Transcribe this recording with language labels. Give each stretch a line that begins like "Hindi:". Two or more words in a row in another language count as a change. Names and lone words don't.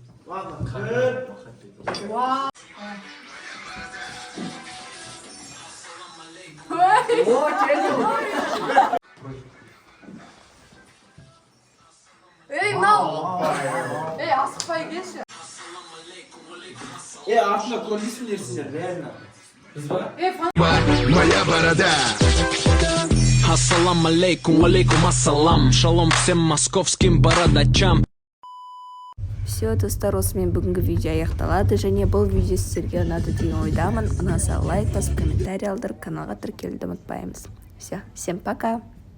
Kazakh: Эй, мынау! Ей, асықпай келші. Артына көрмейсіңдер реально.
Russian: Моя борода.
Arabic: السلام عليكم، عليكم السلام.
Russian: Шалом всем московским бородачам. Все,
Kazakh: достар, осымен бүгінгі видео аяқталады, және бұл видео сіздерге ұнады деген ойдамын. Ұнаса лайк басып, комментарий алдырып, каналға тіркелуді ұмытпаймыз.
Russian: Все, всем пока!